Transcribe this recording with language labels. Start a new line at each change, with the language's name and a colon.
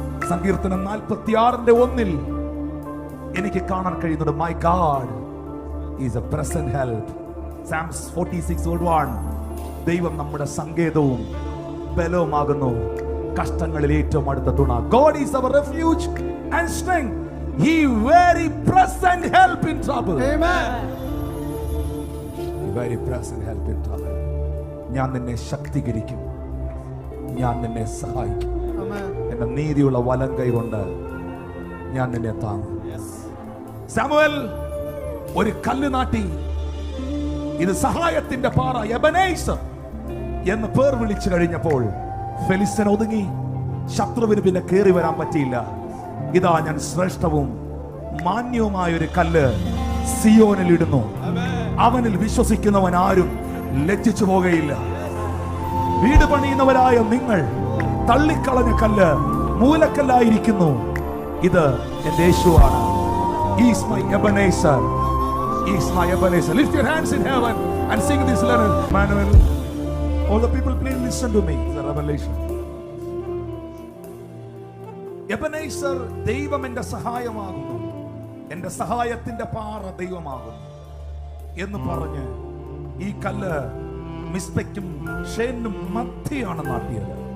Malayalam: സങ്കീർത്തനം 46:1 എനിക്ക് കാണാൻ കഴിയുന്നത്
English: My God is a present help.
Malayalam: Psalms 46:1 ദൈവം നമ്മുടെ സങ്കേതവും ബലവുമാകുന്നു, കഷ്ടങ്ങളിൽ ഏറ്റവും അടുത്ത തുണ.
English: God is our refuge and strength. He very present help in trouble. Amen. Very present help in trouble.
Malayalam: ഞാൻ നിന്നെ ശക്തീകരിക്കും, ഞാൻ നിന്നെ സഹായിക്കും. എന്റെ നീതിയുള്ള വലം കൈ കൊണ്ട് ഞാൻ നിന്നെ താങ്ങും. സാമുവേൽ ഒരു കല്ല് നാട്ടി. ഇത് സഹായത്തിന്റെ പാറ എബനേസർ എന്ന് പേർ വിളിച്ചു കഴിഞ്ഞപ്പോൾ ഫെലിസ്ത്യൻ ഒതുങ്ങി. ശത്രുവിന് പിന്നെ കയറി വരാൻ പറ്റിയില്ല. ഇതാ ഞാൻ ശ്രേഷ്ഠവും മാന്യവുമായ ഒരു കല്ല് സിയോനിൽ ഇടുന്നു. അവനിൽ വിശ്വസിക്കുന്നവൻ ആരും ലജ്ജിച്ചു പോകയില്ല. വീട് പണിയുന്നവരായ നിങ്ങൾ തള്ളിക്കളഞ്ഞ കല്ല് മൂലക്കല്ലായിരിക്കുന്നു. ഇത് എന്റെ യേശുവാണ്.
English: He is my Ebenezer. He is my Ebenezer. Lift your hands in heaven and sing this letter. Manuel, all the people, please listen to me. The revelation.
Malayalam: Ebenezer, ദൈവം എന്റെ സഹായമാകുന്നു, എന്റെ സഹായത്തിന്റെ പാറ ദൈവമാകുന്നു എന്ന് പറഞ്ഞ് ഈ കല്ല് മിസ്പയ്ക്കും ഷേനും മധ്യയാണ് നാട്ടിയത്.